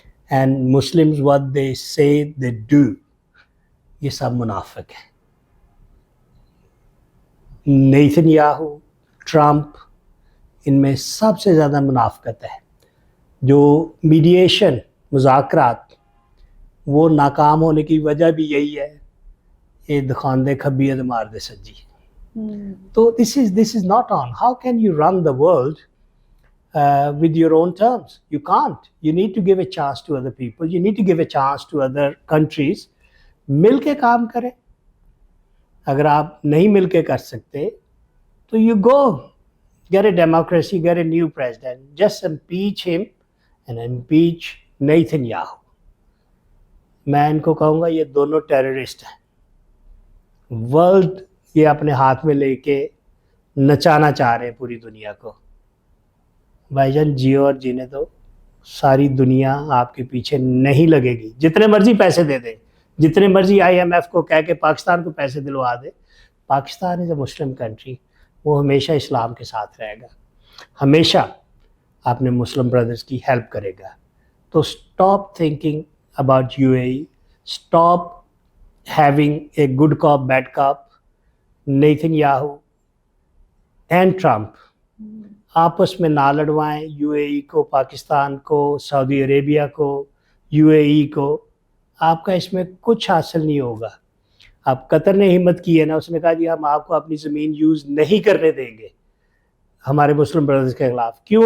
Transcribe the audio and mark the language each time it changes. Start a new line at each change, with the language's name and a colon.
English: And Muslims, what they say, they do.
Urdu: یہ سب منافق ہے. نیتن یاہو, ٹرمپ, ان میں سب سے زیادہ منافقت ہے. جو میڈیشن مذاکرات وہ ناکام ہونے کی وجہ بھی یہی ہے,
Punjabi: یہ دکھان دے کھبی ہے مار دے سجی.
English: تو this is not on. How can you run the world with your own terms? You can't. You need to give a chance to other people. You need to give a chance to other countries.
Urdu: مل کے کام کریں. اگر آپ نہیں مل کے کر سکتے تو
English: you go get a democracy, get a new president. Just impeach him and impeach Netanyahu.
Urdu: میں ان کو کہوں گا یہ دونوں ٹیررسٹ ہیں. ورلڈ یہ اپنے ہاتھ میں لے کے نچانا چاہ رہے ہیں پوری دنیا کو. بھائی جان جیو اور جینے دو. ساری دنیا آپ کے پیچھے نہیں لگے گی. جتنے مرضی پیسے دے دیں, جتنے مرضی IMF کو کہہ کے پاکستان کو پیسے دلوا دے.
English: Pakistan is a Muslim country.
Urdu: وہ ہمیشہ اسلام کے ساتھ رہے گا, ہمیشہ اپنے
English: مسلم بردرز
Urdu: کی ہیلپ کرے گا.
English: تو stop thinking about UAE. Stop having a good cop, bad cop.
Urdu: Netanyahu and Trump آپس میں نہ لڑوائیں. UAE کو, پاکستان کو, سعودی عربیہ کو, UAE کو. آپ کا اس میں کچھ حاصل نہیں ہوگا. اب قطر نے ہمت کی ہے نا, اس نے کہا جی ہم آپ کو اپنی زمین یوز نہیں کرنے دیں گے ہمارے
English: مسلم بردرز
Urdu: کے خلاف.